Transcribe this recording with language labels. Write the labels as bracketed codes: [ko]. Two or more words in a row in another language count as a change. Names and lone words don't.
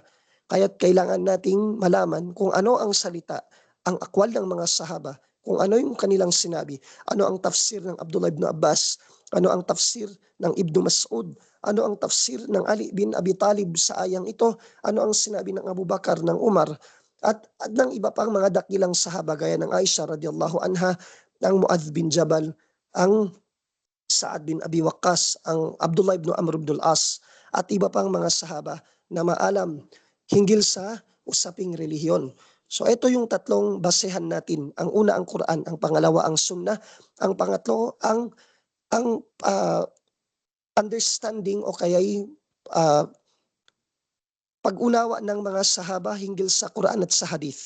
[tl] Kaya't kailangan nating malaman kung ano ang salita, ang akwal ng mga sahaba, kung ano yung kanilang sinabi, ano ang tafsir ng Abdullah ibn Abbas, ano ang tafsir ng Ibn Mas'ud, ano ang tafsir ng Ali bin Abi Talib sa ayang ito, ano ang sinabi ng Abu Bakar, ng Umar, at ng iba pang mga dakilang sahaba gaya ng Aisha [ar] رضي الله عنها, [tl] ng Muadh bin Jabal, ang Sa'ad bin Abi Waqqas, ang Abdullah ibn Amr ibn al-As, at iba pang mga sahaba na maalam hinggil sa usaping relihiyon. So ito yung tatlong basehan natin. Ang una ang Quran, ang pangalawa ang Sunnah, ang pangatlo ang understanding o kaya'y pag-unawa ng mga sahaba hinggil sa Quran at sa Hadith.